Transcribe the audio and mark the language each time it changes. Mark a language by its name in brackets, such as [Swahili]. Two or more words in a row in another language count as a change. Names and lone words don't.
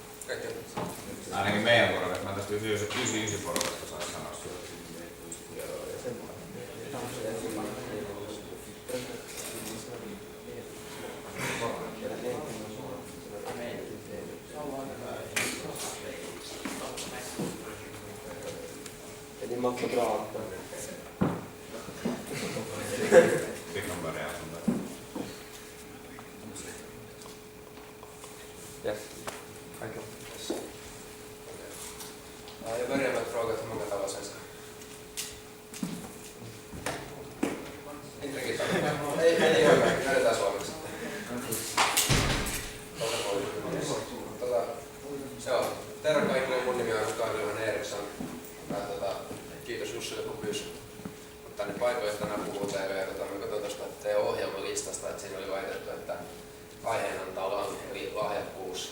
[Finnish] Ainakin meidän porukasta. Mä tästä 99 porukasta sain sanoa. [Swedish] Eli man får prata. Vi kan börja sånt där. Yes. Tack. Jag börjar med att fråga hur många talar svenska. Inte riktigt. [Finnish] Ei ole. Lähdetään suomeksi. Joo. Terve kaikille, mun nimi on Karl-Johan Eriksson. Kiitos Jussille kun pyysi tänne paikoille tänään puhuu teille. Ja me katsoin tuosta teidän ohjelmalistasta, että siinä oli laitettu, että aiheena on talan eli lahjakkuus.